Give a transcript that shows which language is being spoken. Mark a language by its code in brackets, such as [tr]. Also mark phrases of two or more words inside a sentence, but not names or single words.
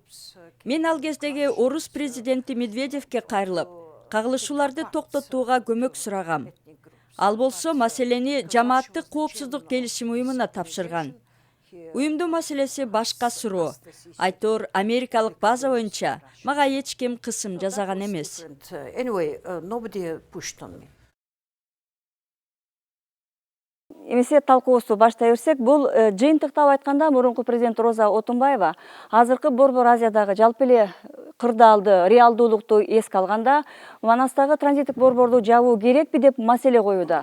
[ky] Мен ал кездеги орус президенти Медведевке кайрылып, кагылышууларды токтотууга көмөк сурагам. Ал болсо маселени жамааттык коопсуздук келишим уюмуна тапшырган. Уюмдун маселеси башка суроо. Айтор америкалык база боюнча мага эч ким кысым жасаган эмес. [en] Anyway, nobody pushed on me. [ky] Эмесе талкуубузду баштай берсек, бул жыйынтыктап айтканда мурунку президент Роза Отунбаева азыркы Борбор Азиядагы жалпы эле кырдаалды, реалдуулукту эске алганда, Манастагы транзиттик борборду жабуу керекпи деп маселе коюуда.